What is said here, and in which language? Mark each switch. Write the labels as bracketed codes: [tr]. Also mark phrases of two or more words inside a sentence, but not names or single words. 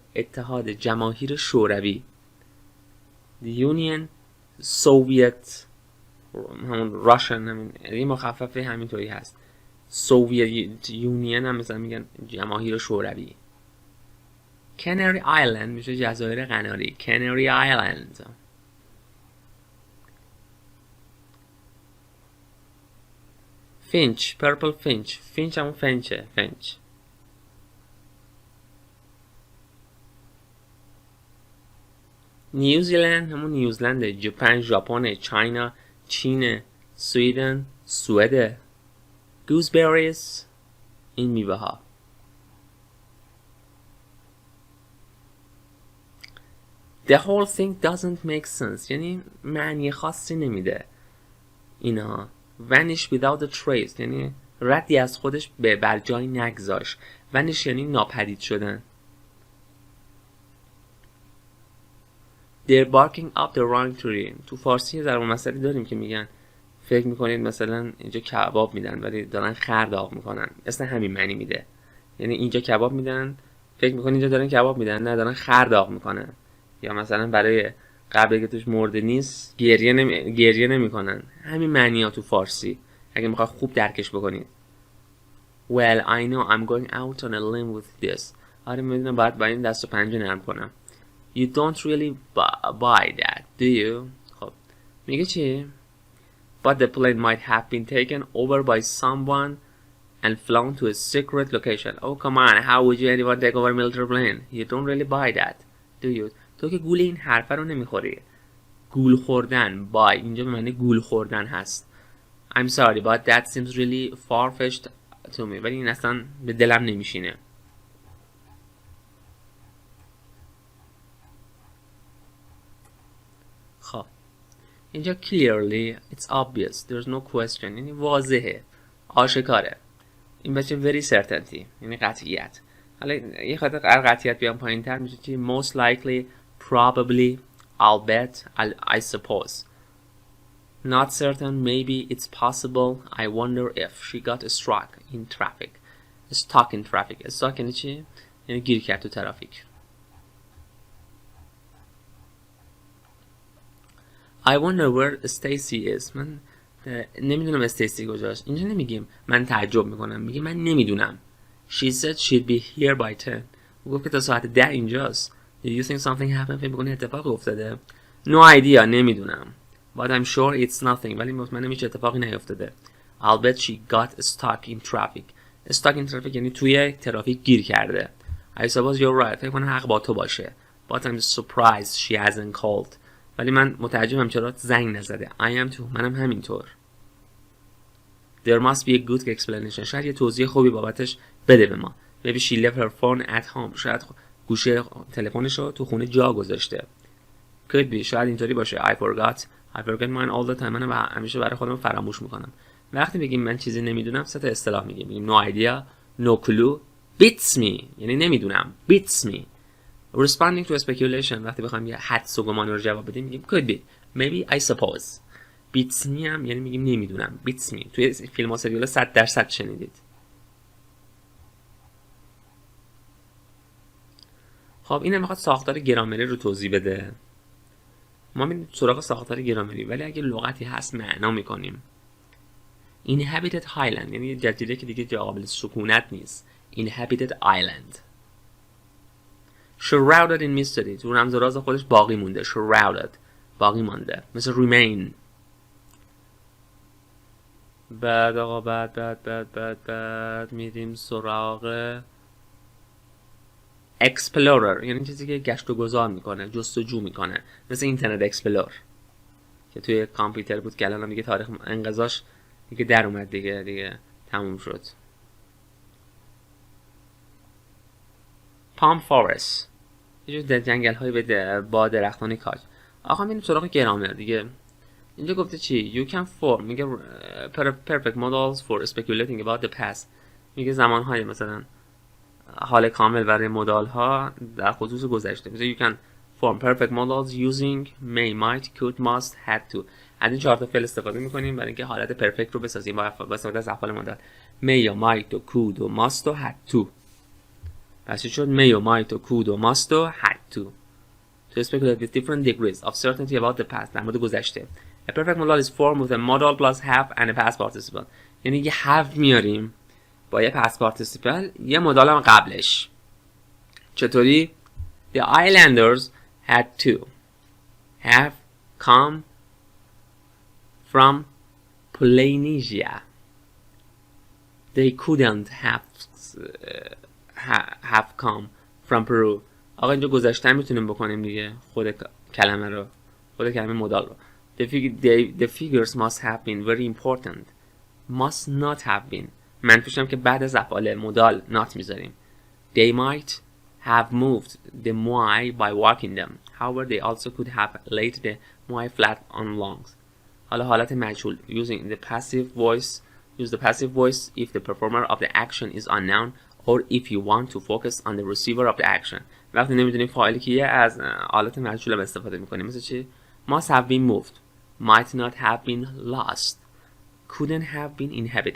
[fa] اتحاد جماهیر شوروی. [en] The Union Soviet [fa] همون Russian همین یه مخففه همینطوری هست. Soviet Union هم مثلا میگن جماهیر شوروی. Canary Island میشه جزایر قناری. [en] Canary Island. Finch purple finch [fa] همون فنچه. نیوزیلند همون نیوزلنده. ژاپن، چاینا، چین، سویدن، سوئد. گوزبریز این میوه ها. [en] The whole thing doesn't make sense [fa] یعنی معنی خاصی نمیده اینها. [en] Vanish without a trace [fa] یعنی ردی از خودش به بر جای نگذاشت. Vanish یعنی ناپدید شدن. [en] They're barking up the wrong tree. [fa] تو فارسی ضرب المثلی داریم که میگن فکر میکنید مثلا اینجا کباب میدن ولی دارن خر داغ میکنن. اصلا همین معنی میده. یعنی اینجا کباب میدن فکر میکنید اینجا دارن کباب میدن، نه دارن خر داغ میکنن. یا مثلا برای قبل که توش مرده نیست گریه نمیکنن. همین معنی ها تو فارسی اگه میخواد خوب درکش بکنید. [en] Well I know I'm going out on a limb with this. [fa] آره میدونم باید با این دست و پنجه نرم کنم. [en] You don't really buy that, do you? [fa] خب میگه چی؟ [en] But the plane might have been taken over by someone and flown to a secret location. Oh come on, how would you anyone take over a military plane? You don't really buy that, do you? [fa] تو که گول این حرفه رو نمیخوری. گول خوردن buy اینجا به معنی گول خوردن هست. [en] I'm sorry but that seems really far-fetched to me. [fa] ولی این اصلا به دلم نمیشینه. خب اینجا [en] clearly it's obvious there's no question [fa] یعنی واضحه، آشکاره. این بچه [en] very certainty [fa] یعنی قطعیت. حالا یه خاطر قطعیت بیام پایین تر میشه چی؟ [en] most likely, probably, I'll bet, I suppose. Not certain, maybe, it's possible, I wonder if she got struck in traffic. Stuck in traffic. Stuck [fa] یعنی چی؟ یعنی گیر کرد تو ترافیک. [en] I wonder where Stacy is. [fa] من نمیدونم استیسی کجاست. اینجا نمیگیم من تعجب میکنم، میگیم من نمیدونم. [en] She said she'd be here by 10. [fa] گفت که تا ساعت 10 اینجاست. [en] Did you think something happened? [fa] فکر میکنی اتفاق افتاده؟ [en] No idea. [fa] نمیدونم. [en] But I'm sure it's nothing. [fa] ولی مطمئنم هیچ اتفاقی نیفتاده. [en] I'll bet she got stuck in traffic. Stuck in traffic [fa] یعنی توی ترافیک گیر کرده. [en] I suppose you're right. [fa] فکر کنم حق با تو باشه. [en] But I'm surprised she hasn't called. [fa] ولی من متعجبم چرا زنگ نزده. [en] I am too. [fa] منم همینطور. [en] There must be a good explanation. [fa] شاید یه توضیح خوبی بابتش بده به ما. [en] Maybe she left her phone at home. [fa] شاید گوشه تلفنش رو تو خونه جا گذاشته. [en] Could be. [fa] شاید اینطوری باشه. [en] I forget mine all the time. [fa] من همیشه برای خودم فراموش میکنم. وقتی بگیم من چیزی نمیدونم سه تا اصطلاح میگیم. [en] No idea, no clue, beats me. [fa] یعنی نمیدونم. [en] Beats me. Responding to a speculation [fa] وقتی بخوایم یه حدس و گمان رو جواب بدیم میگیم [en] could be, maybe, I suppose. beats me [fa] هم یعنی میگیم نمیدونم. [en] beats me [fa] توی فیلم ها سریال 100% شنیدید. خب اینم میخواد ساختار گرامری رو توضیح بده. ما میریم سراغ ساختار گرامری ولی اگه لغتی هست معنا میکنیم. [en] inhabited highland [fa] یعنی جزیره که دیگه جا قابل سکونت نیست. [en] inhabited island. shrouded in mystery [fa] تو رمز و راز خودش باقی مونده. shrouded باقی مانده مثل remain. بعد آقا بعد میریم سراغ explorer یعنی چیزی که گشت و گذار میکنه، جستجو میکنه، مثل اینترنت اکسپلور که توی کامپیوتر بود که الان دیگه تاریخ انقضاش دیگه در اومد، دیگه تموم شد. [en] palm forest [fa] یه جور جنگل های با درختان کاج. آقا میریم سراغ گرامر دیگه. اینجا گفته چی؟ [en] You can form میگه perfect models for speculating about the past. [fa] میگه زمانهای مثلا حال کامل برای مدال ها در خصوص گذشته. [en] مثلا you can form perfect models using may, might, could, must, had to. [fa] از این 4 تا فعل استفاده میکنیم برای اینکه حالت پرفکت رو بسازیم با استفاده از افعال مدال. [en] may و might و could و must و had to. [fa] پس چی شد؟ [en] may و might و could و must و had to. To speculate with different degrees of certainty about the past. [fa] در مورد گذشته. [en] A perfect model is formed with a modal plus have and a past participle. [fa] یعنی یه have میاریم با یه [en] past participle، [fa] یه مدال هم قبلش. چطوری؟ [en] The islanders had to have come from Polynesia. They couldn't have come from Peru. [fa] آقا اینجا گذشته میتونیم بکنیم دیگه، خود کلمه مدال رو. [en] The figures must have been very important. Must not have been. [fa] منفیش هم که بعد از افعال مدال not میذاریم. [en] They might have moved the moai by walking them. However, they also could have laid the moai flat on lungs. [fa] حالا حالت مجهول. [en] Using the passive voice. Use the passive voice if the performer of the action is unknown or if you want to focus on the receiver of the action. [fa] وقتی نمیدونیم فاعلی کیه از حالت مجهول هم استفاده میکنیم. مثل چی؟ [en] Must have been moved. Might not have been lost. Couldn't have been inhabited.